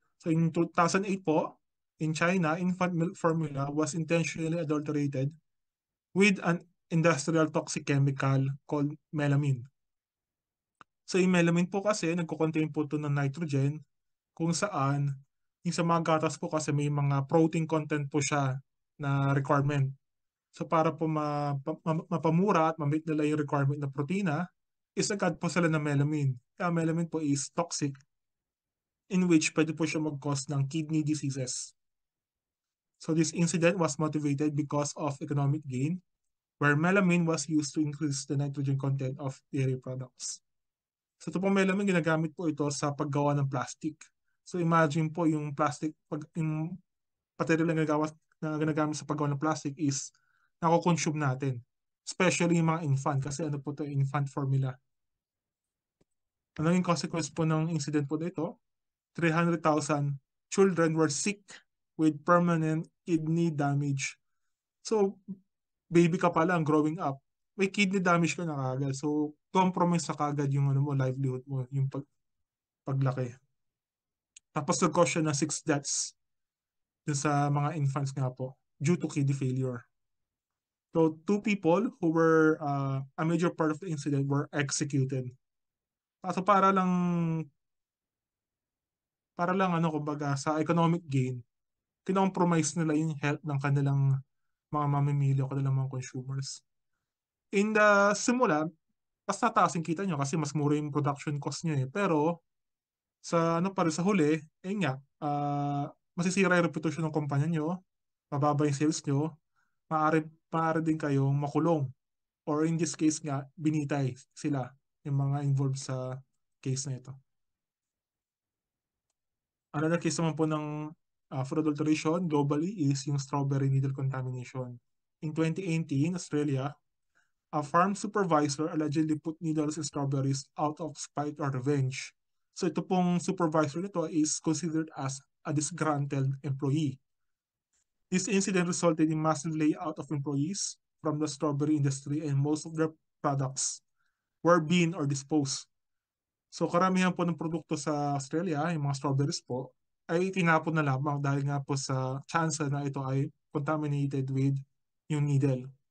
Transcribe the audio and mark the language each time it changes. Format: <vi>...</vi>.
<en>So in 2008 po, in China, infant milk formula was intentionally adulterated with an industrial toxic chemical called melamine.</en> <tl>So yung melamine po kasi, nagko-contain po ito ng nitrogen kung saan yung sa mga gatas po kasi may mga protein content po siya na requirement. So para po mapamura at ma-meet nila yung requirement na protina, is-agad po sila ng melamine. Kaya melamine po is toxic in which pwede po siya mag-cause ng kidney diseases.</tl> <en>So this incident was motivated because of economic gain, where melamine was used to increase the nitrogen content of dairy products.</en> <tl>So ito po melamine, ginagamit po ito sa paggawa ng plastic. So imagine po yung plastic, yung material na ginagamit sa paggawa ng plastic is nako-consume natin. Especially yung mga infant kasi ano po ito, infant formula. Ano yung consequence po ng incident po nito?</tl> <en>300,000 children were sick with permanent kidney damage.</en> <tl>So, baby ka pa lang growing up, may kidney damage ka na kagad. So, compromise sa kagad yung livelihood mo, yung paglaki. Tapos nag-cause siya ng 6 deaths dun sa mga infants nga po due to kidney failure.</tl> <en>So, 2 people who were a major part of the incident were executed.</en> <tl>So, para lang kumbaga sa</tl> <en>economic gain,</en> <tl>kinompromise nila yung health ng kanilang mga mamimili o kanilang mga consumers. In the simula, mas tataas yung kita nyo kasi mas mura yung production cost nyo eh. Pero sa ano pa rin sa huli, eh nga, masisira yung</tl> <en>reputation ng kumpanya</en> <tl>nyo, mababa yung sales nyo, maaari din kayong makulong. Or in this case nga, binitay sila yung mga involved sa case na ito.</tl> <en>Another case</en> <tl>naman po ng</tl> <en>food adulteration globally is yung strawberry needle contamination. In 2018, Australia, a farm supervisor allegedly put needles in strawberries out of spite or revenge.</en> <tl>So ito pong</tl> <en>supervisor nito is considered as a disgruntled employee. This incident resulted in massive layout of employees from the strawberry industry and most of their products were being or disposed.</en> <tl>So karamihan po ng produkto sa Australia, yung mga strawberries po, ay tinapon na lamang dahil nga po sa chance na ito ay contaminated with yung needle.</tl>